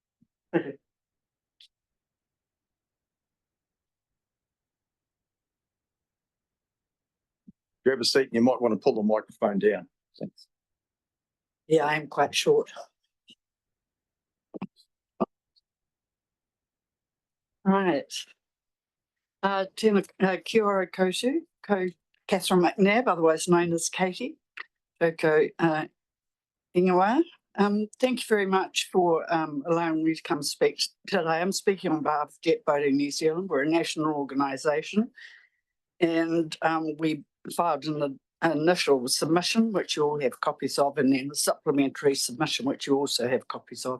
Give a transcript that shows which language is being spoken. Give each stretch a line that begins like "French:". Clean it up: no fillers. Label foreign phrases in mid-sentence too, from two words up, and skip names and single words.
English: Grab a seat and you might want to pull the microphone down. Thanks. Yeah, I am quite short. Right.
Māori: Tēnā kia ora koutou,
English: Catherine McNabb, otherwise known as Katie.
Māori: Toko ingoa.
English: Thank you very much for allowing me to come speak today. I'm speaking on behalf of Jet Boating New Zealand. We're a national organisation, and we filed an initial submission, which you all have copies of, and then a supplementary submission, which you also have copies of.